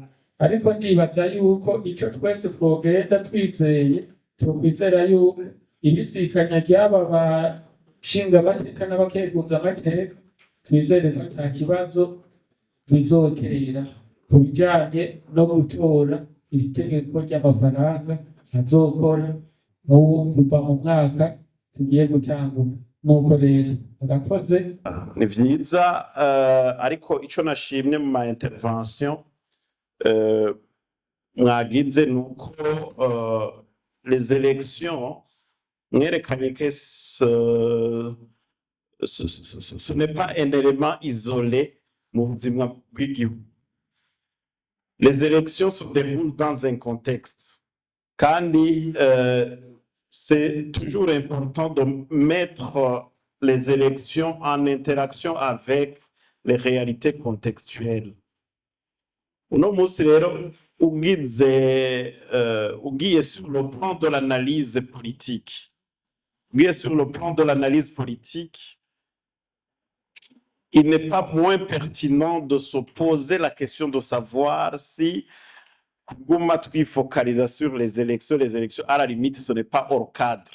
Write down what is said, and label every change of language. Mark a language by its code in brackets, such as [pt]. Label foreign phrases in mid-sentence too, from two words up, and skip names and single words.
[rn] Ariko ndibaza yuko ico twese twogenda twizeye, twokwizera yuko ibisikanya ry'aba bashinga amateka n'abakenguza amateka twizere ko ata kibazo bizotera ku bijanye no gutora iri tegeko ry'amafaranga azokora kuva mu mwaka tugiye gutangura. Nuko rero murakoze. Ni vyiza ariko ico nashimye mu ma intervention mwagize nuko [fr] les élections [rn] mwerekanye [fr] que ce n'est pas un élément isolé [rn] mu buzima bw'igihugu. [fr] Les élections se déroulent dans un contexte, kandi c'est toujours important de mettre les élections en interaction avec les réalités contextuelles. [rn] Uno munsi rero ugiye [fr] sur le plan de l'analyse politique, il n'est pas moins pertinent de se poser la question de savoir si [rn] kuguma twifocaliser [fr] sur les élections, à la limite, ce n'est pas hors cadre.